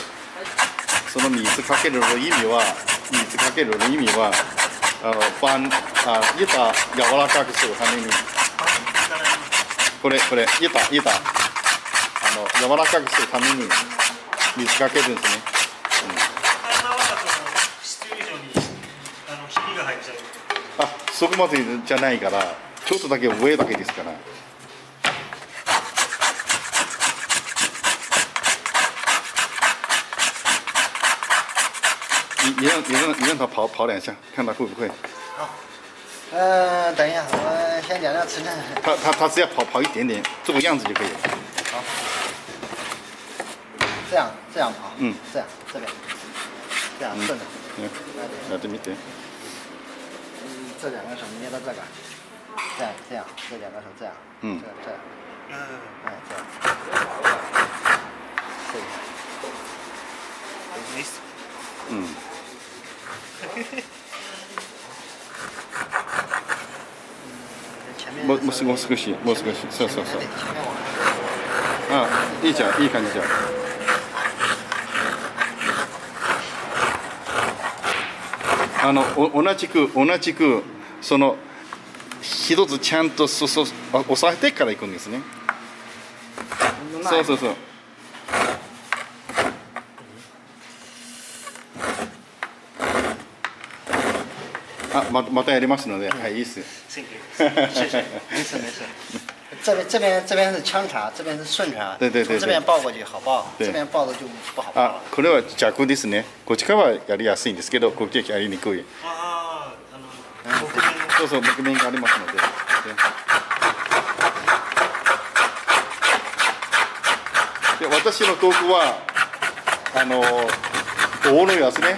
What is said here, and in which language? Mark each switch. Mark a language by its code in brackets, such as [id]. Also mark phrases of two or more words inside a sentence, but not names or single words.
[ja] その水かけるの意味は板柔らかくするためにこれ板柔らかくするために水かけるんですね。体は必要以上にひびが入っちゃう。あ、そこまでじゃないからちょっとだけ上だけですから。 [zh] 你让他跑两下，看他会不会。等一下，我先点亮磁振。他只要跑一点点，这个样子就可以了。好，这样跑。嗯，这样这边，这样顺着。 [ja] やってみて。 [zh] 这两个手捏到这个，这样，这两个手这样。嗯这样，哎，这样。这个。没事。嗯。前面。 [ja] もう少し、そうそうそう。 [zh] 前面往 [ja] あ、いいじゃん、いい感じじゃん。同じくその一つちゃんと押さえてから行くんですね。そうそうそう。あ、またやりますので、はい、いいっす。 [zh] 没事。这边是枪插，这边是顺插。对。从这边抱过去好抱，对这边抱的就不好抱あ了。、 [ja] これは逆ですね。こっちからはやりやすいんですけど、こっちはやりにくい。ああ、僕ね。そう木面がありますので。で私の道具は棒のやつね。